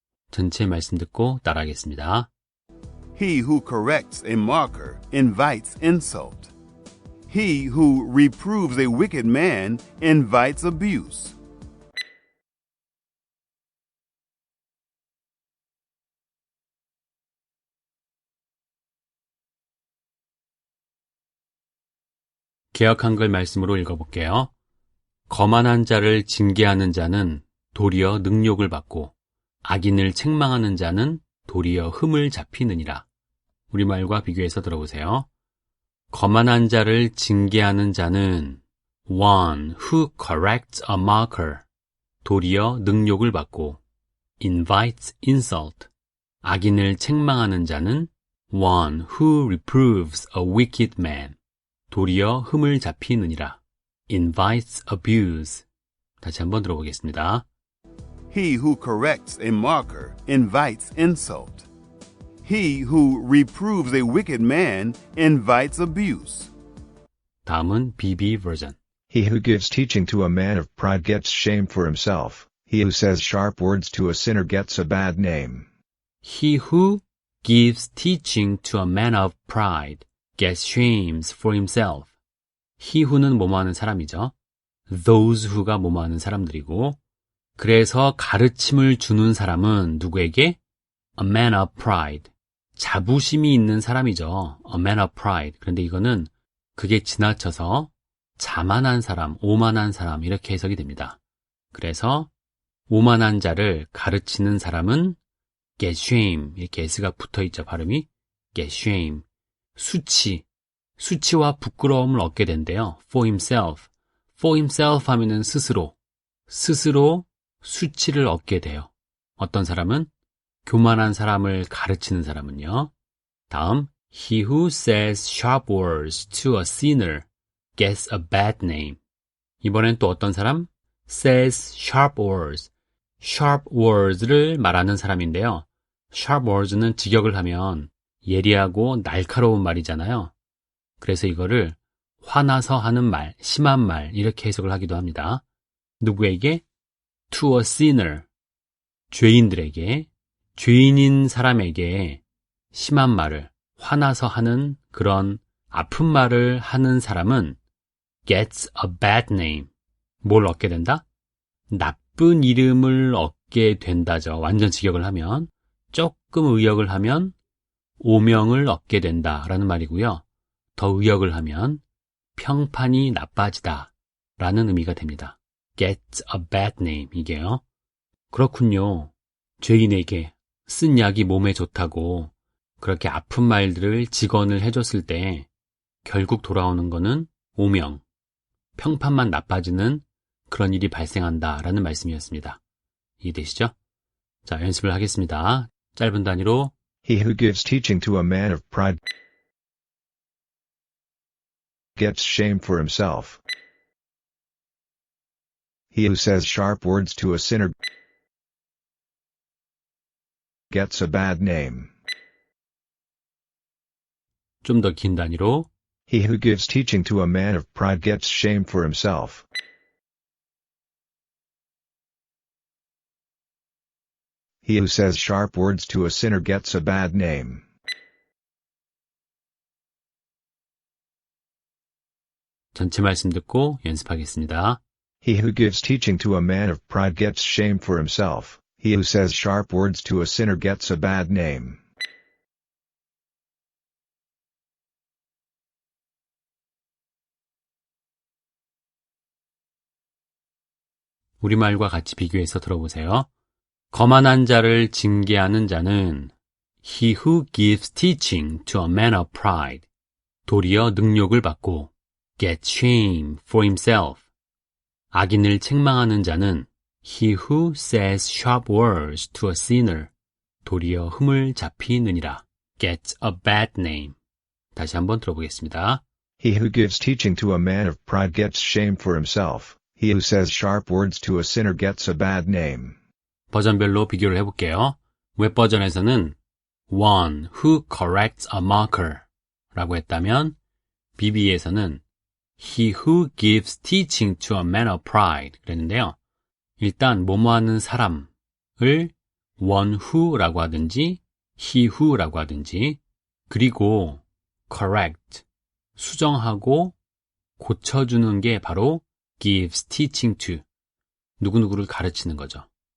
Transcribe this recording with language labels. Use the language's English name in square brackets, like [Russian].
[Korean] 전체 말씀 듣고 따라하겠습니다. [English] He who corrects a mocker invites insult. He who reproves a wicked man invites abuse. [Korean] 개역 한글 말씀으로 읽어볼게요. 거만한 자를 징계하는 자는 도리어 능욕을 받고 악인을 책망하는 자는 도리어 흠을 잡히느니라. 우리말과 비교해서 들어보세요. 거만한 자를 징계하는 자는 [English] one who corrects a mocker. [Korean] 도리어 능욕을 받고 [English] invites insult. [Korean] 악인을 책망하는 자는 [English] one who reproves a wicked man. [Korean] 도리어 흠을 잡히느니라. [English] invites abuse. [Korean] 다시 한번 들어보겠습니다. [English] He who corrects a mocker invites insult. He who reproves a wicked man invites abuse. [Korean] 다음은 BB 버전. [English] He who gives teaching to a man of pride gets shame for himself. He who says sharp words to a sinner gets a bad name. He who gives teaching to a man of pride gets shames for himself. He who [Korean] 는 뭐뭐하는 사람이죠. [English] Those who [Korean] 가 뭐뭐하는 사람들이고, 그래서 가르침을 주는 사람은 누구에게? [English] A man of pride. [Korean] 자부심이 있는 사람이죠. [English] A man of pride. [Korean] 그런데 이거는 그게 지나쳐서 자만한 사람, 오만한 사람 이렇게 해석이 됩니다. 그래서 오만한 자를 가르치는 사람은 [English] get shame. [Korean] 이렇게 s가 붙어있죠. 발음이 [English] get shame. [Korean] 수치와 부끄러움을 얻게 된대요. [English] For himself. For himself [Korean] 하면은 스스로 수치를 얻게 돼요. 어떤 사람은? 교만한 사람을 가르치는 사람은요. [English] 다음, he who says sharp words to a sinner gets a bad name. [Korean] 이번엔 또 어떤 사람? [English] says sharp words. sharp words [Korean] 를 말하는 사람인데요. sharp words는 직역을 하면 예리하고 날카로운 말이잖아요. 그래서 이거를 화나서 하는 말, 심한 말 이렇게 해석을 하기도 합니다. 누구에게? [English] to a sinner. [Korean] 죄인들에게, 죄인인 사람에게 심한 말을, 화나서 하는 그런 아픈 말을 하는 사람은 [English] gets a bad name. [Korean] 뭘 얻게 된다? 나쁜 이름을 얻게 된다죠. 완전 직역을 하면. 조금 의역을 하면 오명을 얻게 된다라는 말이고요. 더 의역을 하면 평판이 나빠지다 라는 의미가 됩니다. [English] Get a bad name [Korean] 이게요. 그렇군요. 죄인에게 쓴 약이 몸에 좋다고 그렇게 아픈 말들을 직언을 해줬을 때 결국 돌아오는 거는 오명, 평판만 나빠지는 그런 일이 발생한다라는 말씀이었습니다. 이해되시죠? 자, 연습을 하겠습니다. 짧은 단위로 [English] He who gives teaching to a man of pride gets shame for himself. He who says sharp words to a sinner gets a bad name. [Korean] 좀 더 긴 단위로 [English] He who gives teaching to a man of pride gets shame for himself. He who says sharp words to a sinner gets a bad name. [Korean] 전체 말씀 듣고 연습하겠습니다. [English] He who gives teaching to a man of pride gets shame for himself. He who says sharp words to a sinner gets a bad name. [Korean] 우리말과 같이 비교해서 들어보세요. 거만한 자를 징계하는 자는 [English] he who gives teaching to a man of pride [Korean] 도리어 능욕을 받고 [English] get shame for himself. [Korean] 악인을 책망하는 자는 [English] he who says sharp words to a sinner [Korean] 도리어 흠을 잡히느니라. [English] get a bad name. [Korean] 다시 한번 들어보겠습니다. [English] He who gives teaching to a man of pride gets shame for himself. He who says sharp words to a sinner gets a bad name. [Korean] 버전별로 비교를 해볼게요. 웹 버전에서는 [English] one who corrects a mocker [Korean] 라고 했다면 BB에서는 [English] he who gives teaching to a man of pride [Korean] 그랬는데요. 일단 뭐뭐하는 사람을 one who라고 하든지 he who라고 하든지 그리고 correct 수정하고 고쳐주는 게 바로 [English] gives teaching to [Korean] 누구누구를 가르치는 거죠.